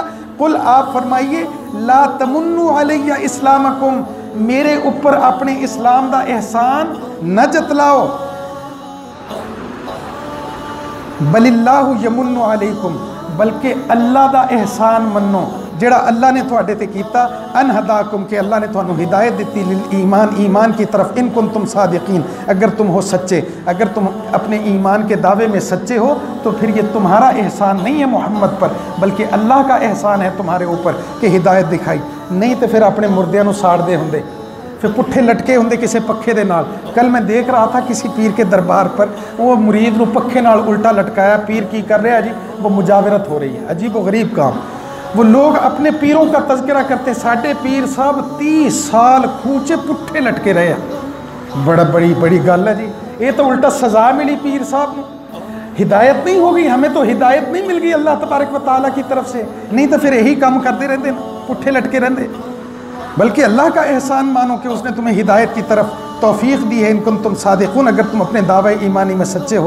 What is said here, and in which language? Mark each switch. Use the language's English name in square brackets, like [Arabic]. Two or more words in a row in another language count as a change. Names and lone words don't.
[Punjabi] قل، [Urdu] آپ فرمائیے، [Arabic] لا تمنوا علی اسلامکم، [Punjabi] میرے اوپر اپنے اسلام دا احسان نہ جتلاؤ، [Arabic] بل اللہ یمن علیکم، [Punjabi] بلکہ اللہ دا احسان منو جڑا اللہ نے تھوڑے تے کیتا، [Arabic] ان ہداکم، [Punjabi] کہ اللہ نے تھانو ہدایت دیتی، [Urdu] للایمان، ایمان کی طرف، [Arabic] ان کنتم صادقین، [Urdu] اگر تم ہو سچے، اگر تم اپنے ایمان کے دعوے میں سچے ہو تو پھر یہ تمہارا احسان نہیں ہے محمد پر، بلکہ اللہ کا احسان ہے تمہارے اوپر کہ ہدایت دکھائی، نہیں تو پھر [Punjabi] اپنے مردیاں نو ساڑ دے ہوندے، پھر پٹھے لٹکے ہوندے کسی پکھے دے نال۔ [Urdu] کل میں دیکھ رہا تھا کسی پیر کے دربار پر، [Punjabi] وہ مرید نو پکھے نال الٹا لٹکایا، [Urdu] پیر کی کر رہا ہے جی، وہ مجاورت ہو رہی ہے، عجیب و غریب کام۔ وہ لوگ اپنے پیروں کا تذکرہ کرتے، [Punjabi] ساڈے پیر صاحب 30 سال کھوچے پٹھے لٹکے رہے ہیں، بڑی گل ہے جی، [Urdu] یہ تو الٹا سزا ملی پیر صاحب نے، ہدایت نہیں ہوگی، ہمیں تو ہدایت نہیں مل گئی اللہ تبارک و تعالیٰ کی طرف سے، نہیں تو پھر یہی کام کرتے رہتے پٹھے لٹکے رہتے، بلکہ اللہ کا احسان مانو کہ اس نے تمہیں ہدایت کی طرف توفیق دی ہے، [Arabic] ان کنتم صادقون، [Urdu] اگر تم اپنے دعوے ایمانی میں سچے ہو۔